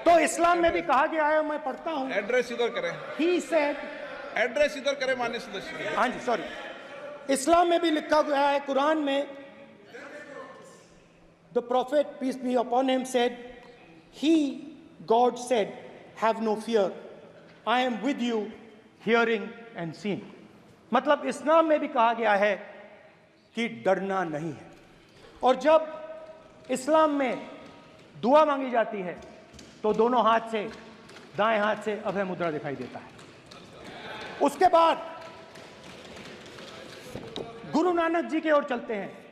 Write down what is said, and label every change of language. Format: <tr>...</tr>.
<hi>तो इस्लाम में भी कहा गया है, मैं पढ़ता हूँ. एड्रेस इधर करें.</hi> <en>He said,</en> <hi>एड्रेस इधर करें मान्य सदस्य. हाँ जी, सॉरी. इस्लाम में भी लिखा गया है, कुरान में,</hi> <en>the prophet, peace be upon him, said, he, God said, have no fear. I am with you, hearing and seeing.</en> <hi>मतलब इस्लाम में भी कहा गया है कि डरना नहीं है. और जब इस्लाम में दुआ मांगी जाती है तो दोनों हाथ से, दाएं हाथ से अभय मुद्रा दिखाई देता है. उसके बाद गुरु नानक जी की ओर चलते हैं.</hi>